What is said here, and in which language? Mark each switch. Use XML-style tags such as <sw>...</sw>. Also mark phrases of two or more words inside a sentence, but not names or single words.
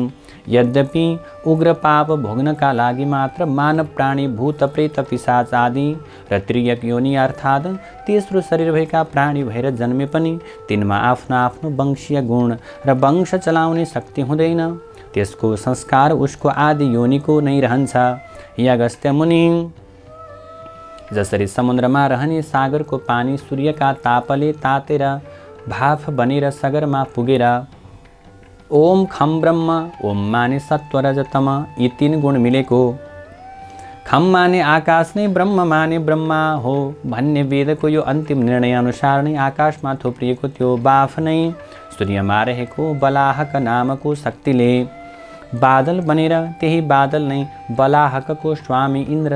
<ne>यद्यपि उग्र पाप भोग्नका लागि मात्र मानव प्राणी भूत प्रेत पिशाच आदि र त्रियक योनि अर्थात् तेस्रो शरीर भएका प्राणी भएर जन्मे पनि तिनमा आफ्नो आफ्नो वंशीय गुण र वंश चलाउने शक्ति हुँदैन। त्यसको संस्कार उसको आदि योनिको नै रहन्छ। हे अगस्त्य मुनि, जसरी समुद्रमा रहने सागरको पानी सूर्यका तापले तातेर भाफ बनेर सगरमा पुगेर</ne> <sa>ओम खम ब्रह्म,</sa> <ne>ओम माने सत्व रजतम यी 3 गुण मिलेको, खम माने आकाश नै ब्रह्म माने ब्रह्मा हो भन्ने वेदको यो अन्तिम निर्णय अनुसार नै आकाशमा थुप्रिएको त्यो बाफ नै सूर्यमा रहेको बलाहक नामको शक्तिले बादल बनेर त्यही बादल नै बलाहकको स्वामी इन्द्र</ne>